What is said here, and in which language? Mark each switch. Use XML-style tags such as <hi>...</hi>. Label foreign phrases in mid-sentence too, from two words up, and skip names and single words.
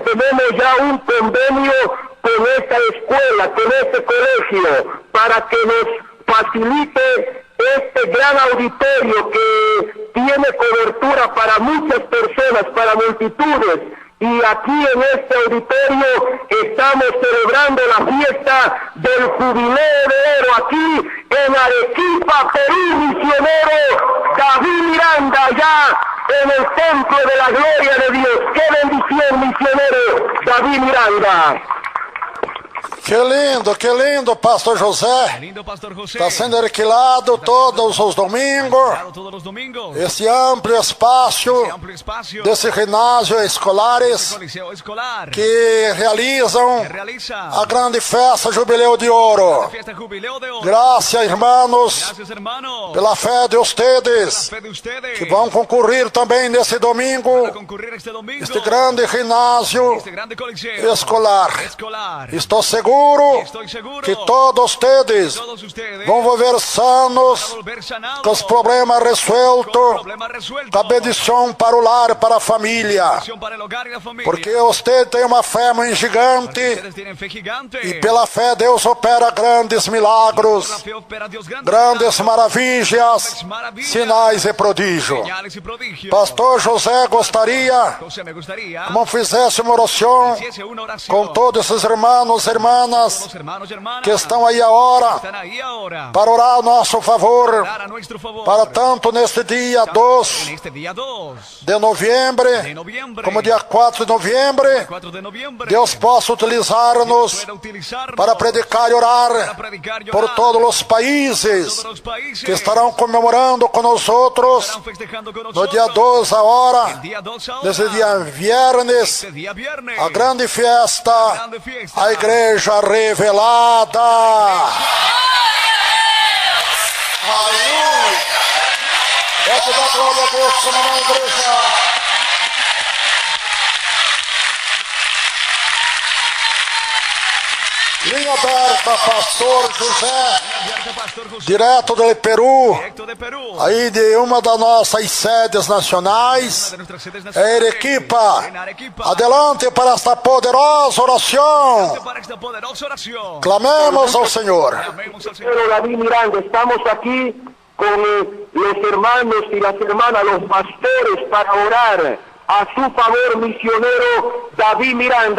<es>Tenemos ya un convenio con esta escuela, con este colegio, para que nos facilite este gran auditorio que tiene cobertura para muchas personas, para multitudes, Y aquí en este auditorio estamos celebrando la fiesta del Jubileo de Oro aquí en Arequipa, Perú, misionero David Miranda, allá en el Templo de la Gloria de Dios. ¡Qué bendición, misionero David Miranda! Que lindo, Pastor José. Lindo, Pastor José.</es> <pt>Está sendo alquilado todos os domingos.</pt> <es>Todos los domingos.</es> <pt>Esse amplo espaço</pt> <es>Amplio espacio.</es> <pt>desse ginásio escolares</pt> <es>Coliseo escolar.</es> <pt>que realizam</pt> <es>realiza</es> <pt>a grande festa Jubileu de Ouro.</pt> <es>la fiesta Jubileo de Oro.</es> <pt>Graças, irmãos,</pt> <es>Gracias, hermanos.</es> <pt>pela fé de</pt> <es>La ustedes fe de ustedes.</es> <pt>que vão concurrir também nesse domingo,</pt> <es>a concurrir este domingo.</es> <pt>este grande ginásio Este grande coliseo escolar.</pt> <es>escolar.</es> <pt>Estou seguro</pt> <es>Estoy seguro que todos ustedes todos ustedes</es> <pt>vão</pt> <es>volver van a sanos, volver sanados,</es> <pt>com os problemas</pt> <es>con resueltos, problemas resueltos,</es> <pt>com a bendição para o lar, para a família.</pt> <es>bendición para el hogar y la familia.</es> <pt>Porque você tem uma fé muito gigante</pt> <es>Ustedes tienen fe gigante.</es> <pt>e pela fé Deus opera grandes</pt> <es>Por milagros, la fe opera Dios</es> <pt>grandes maravilhas, sinais e prodígios.</pt> <es>señales y prodigios.</es> <pt>Pastor José gostaria,</pt> <es>José, me gustaría</es> <pt>como fizesse uma oração</pt> <es>que hiciese una oración</es> <pt>com todos esses irmãos e irmãs</pt> <es>los hermanos y hermanas</es> <pt>que estão aí agora</pt> <es>están ahí ahora</es> <pt>para orar a nosso favor,</pt> <es>dar a nuestro favor</es> <pt>para tanto neste dia</pt> <es>en 2 este día 2</es> <pt>de novembro,</pt> <es>de noviembre</es> <pt>como dia 4 de novembro,</pt> <es>4 de noviembre,</es> <pt>Deus possa utilizar-nos</pt> <es>pueda utilizarnos</es> <pt>para predicar e</pt> <es>para orar predicar y por orar</es> <pt>todos os países</pt> <es>todos los países</es> <pt>que estarão comemorando com nós outros</pt> <es>estarán festejando con no nosotros</es> <pt>dia 2</pt> <es>el</es> <pt>agora,</pt> <es>día 2 ahora,</es> <pt>nesse dia viernes,</pt> <es>este día viernes,</es> <pt>a grande festa,</pt> <es>grande fiesta,</es> <pt>a Igreja Revelada. Aleluia! Essa da glória a Deus como na igreja. Linha aberta, Pastor José,</pt> <es>Pastor José,</es> <pt>direto do Peru,</pt> <es>directo de Perú,</es> <pt>aí de uma das nossas sedes nacionais,</pt> <es>de nuestras sedes</es> <pt>é</pt> <es>nacionales,</es> <pt>Arequipa.</pt> <es>en Arequipa.</es> <pt>Adelante para esta poderosa oração.</pt> <es>Para esta poderosa oración,</es> <pt>Clamemos ao Senhor.</pt> <es>amemos al Señor. Pero David Miranda, estamos aquí con los hermanos y las hermanas, los pastores, para orar a su favor, misionero David Miranda.</es>